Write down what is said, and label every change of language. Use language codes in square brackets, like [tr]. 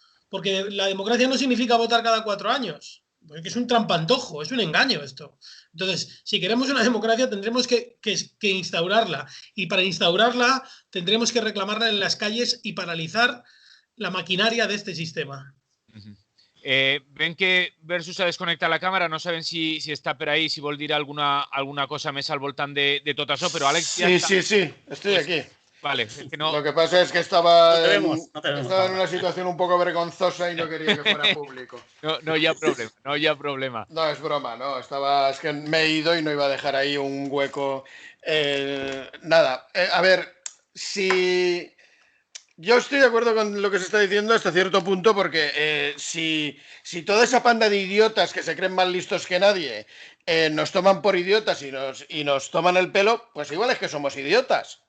[es] Porque la democracia no significa votar cada 4 años. Porque es un trampantojo, es un engaño esto. Entonces, si queremos una democracia, tendremos que instaurarla. Y para instaurarla, tendremos que reclamarla en las calles y paralizar la maquinaria de este sistema. [ca] Ven que Versus ha desconnectat la càmera, no sabem si està per ahí, si vol dir alguna cosa més al voltant de tot això, però Àlex... [es] Sí, estoy aquí. Vale, es que no... Lo que pasa es que estaba en una situación un poco vergonzosa y no quería que fuera público. [ca] No hi ha problema. [es] No, es broma, no. Es que me he ido y no iba a dejar ahí un hueco. Nada, a ver, si... Yo estoy de acuerdo con lo que se está diciendo hasta cierto punto, porque si toda esa panda de idiotas que se creen más listos que nadie nos toman por idiotas y nos toman el pelo, pues igual es que somos idiotas.